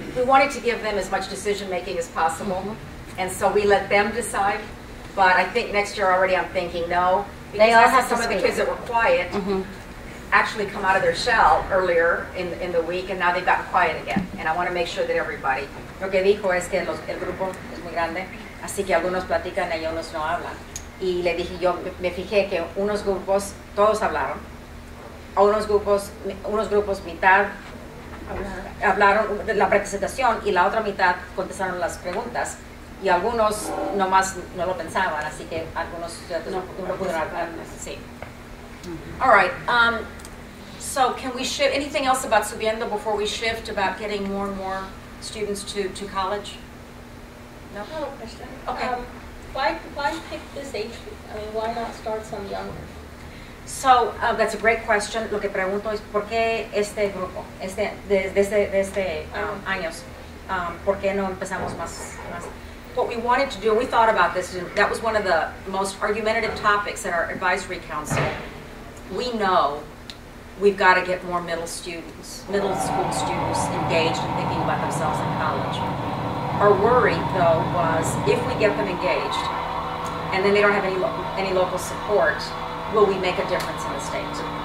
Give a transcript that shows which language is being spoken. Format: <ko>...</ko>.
<en>We wanted to give them as much decision making as possible, and so we let them decide. But I think next year already I'm thinking no, because they all have some of the kids that were quiet actually come out of their shell earlier in the week, and now they've gotten quiet again. And I want to make sure that everybody.</en> <es>Lo que dijo es que el grupo es muy grande, así que algunos platican y unos no hablan. Y le dije, yo me fijé que unos grupos, todos hablaron, a unos grupos mitad hablaron de la presentación y la otra mitad contestaron las preguntas. Y algunos nomás no lo pensaban, así que algunos no pudieron hablar.</es> <en>Sí. All right. So can we shift, anything else about Subiendo before we shift about getting more and more students to college? No? I have a question. Okay. Why pick this age group? I mean, why not start some younger? So that's a great question.</en> <es>Lo que pregunto es ¿por qué este grupo, desde años? ¿Por qué no empezamos más?</es> <en>What we wanted to do, we thought about this, and that was one of the most argumentative topics at our advisory council. We know we've got to get more middle school students engaged in thinking about themselves in college. Our worry, though, was if we get them engaged, and then they don't have any local support, will we make a difference in the state?</en>